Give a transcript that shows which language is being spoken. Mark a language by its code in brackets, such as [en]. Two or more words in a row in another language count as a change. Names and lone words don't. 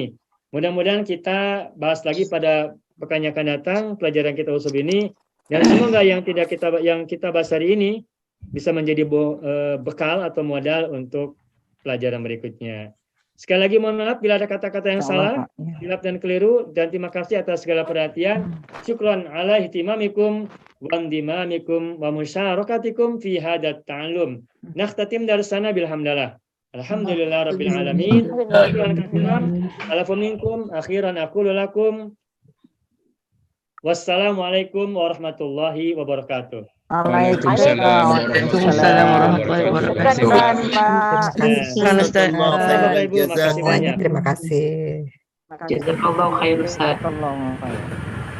[id] Mudah-mudahan kita bahas lagi pada pekan yang akan datang pelajaran kita usul ini, dan semoga yang kita bahas hari ini bisa menjadi bekal atau modal untuk pelajaran berikutnya. Sekali lagi mohon maaf bila ada kata-kata yang salah, silap dan keliru, dan terima kasih atas segala perhatian. [ar] شكرا على اهتمامكم وانضمامكم ومشاركتكم في هذا التعلم. نختتم درسنا بالحمد لله. الحمد لله رب العالمين. شكرا كثيرا. العفو منكم أخيرا أقول لكم والسلام عليكم ورحمة الله وبركاته. وعليكم السلام ورحمة الله وبركاته. [id] Syukran, Pak. Syukran, Ustaz. Bapak Ibu, makasih banyak. Terima kasih. Terima kasih. [ar] جزاك الله خير, Ustaz. جزاك الله خير.